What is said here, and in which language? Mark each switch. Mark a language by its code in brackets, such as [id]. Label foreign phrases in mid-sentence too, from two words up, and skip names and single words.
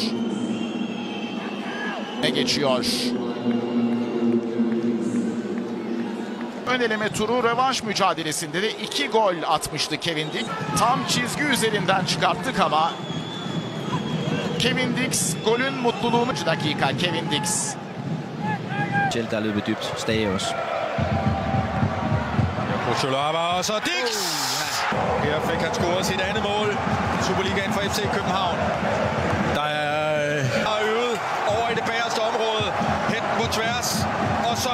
[tr] Ne geçiyor? Ön eleme turu rövanş mücadelesinde de 2 gol atmıştı Kevin Dix. Tam çizgi üzerinden çıkarttık ama Kevin Dix golün mutluluğunu dakika Kevin Dix. [da] Der er løbet dybt. Stagos. Cholaba og så Dix! Her fik han scoret sit andet mål. Superligaen for FC København. Der er øvet over i det bagerste område. Hen på tværs. Og så...